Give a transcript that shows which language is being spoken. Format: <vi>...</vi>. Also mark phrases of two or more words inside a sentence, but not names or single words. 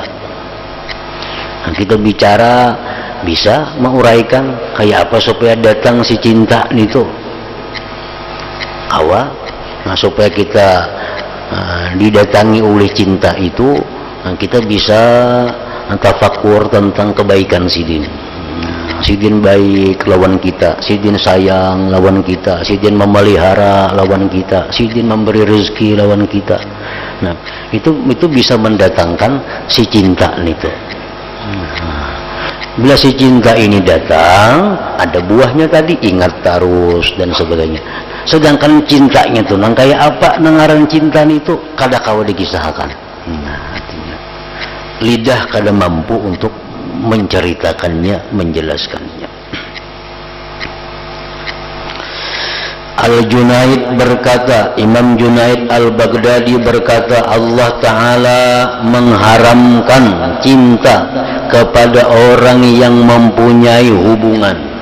<bjn>Nah, kita bicara bisa menguraikan kayak apa supaya datang si cinta itu.</bjn> <id>Nah, supaya kita didatangi oleh cinta itu, kita bisa tafakur tentang kebaikan sidin.</id> <bjn>sidin baik lawan kita, sidin sayang lawan kita, sidin memelihara lawan kita, sidin memberi rezeki lawan kita.</bjn> <id>Nah, itu bisa mendatangkan si cinta itu. Bila si cinta ini datang, ada buahnya tadi, ingat terus dan sebagainya.</id> <bjn>Sedangkan cintanya itu nang kayak apa nangaran cinta itu kada kawa dikisahkan.</bjn> <id>Nah, artinya lidah kada mampu untuk menceritakannya, menjelaskannya. Al-Junaid berkata, Imam Junaid Al-Baghdadi berkata, Allah Ta'ala mengharamkan cinta kepada orang yang mempunyai hubungan.</id>